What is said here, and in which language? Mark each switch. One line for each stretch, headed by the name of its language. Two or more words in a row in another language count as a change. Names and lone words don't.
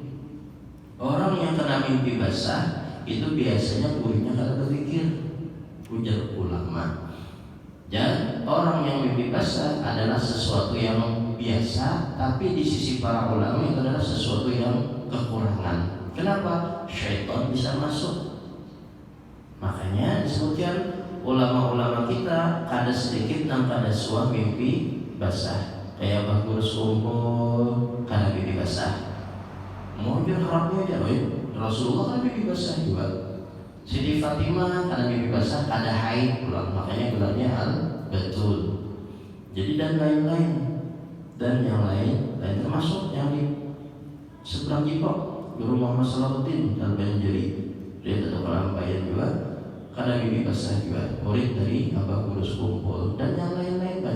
Banjar: Orang yang kena mimpi basah itu biasanya guringnya kada berzikir, ujar ulama.
Indonesian: Dan orang yang mimpi basah adalah sesuatu yang biasa, tapi di sisi para ulama itu adalah sesuatu yang kekurangan.
Banjar: Kenapa? Syaitan bisa masuk. Makanya disebutkan ulama-ulama kita kada sedikit nang kada suah mimpi basah. Kayak bagus kumpul kada mimpi basah.
Indonesian: Mau dia harapnya aja, Rasulullah kan mimpi basah juga.
Banjar: Siti Fatimah kada mimpi basah, ada haid pula.
Indonesian: Makanya gelarnya al-batul. Jadi dan lain-lain, dan yang lain termasuk yang di seberang Jipok, Guru Muhammad Salahuddin Al-Banjari, dia tetap orang bayan juga, karena mimpi basah juga, murid dari Abah Guru Sekumpul, dan yang lain-lain banyak.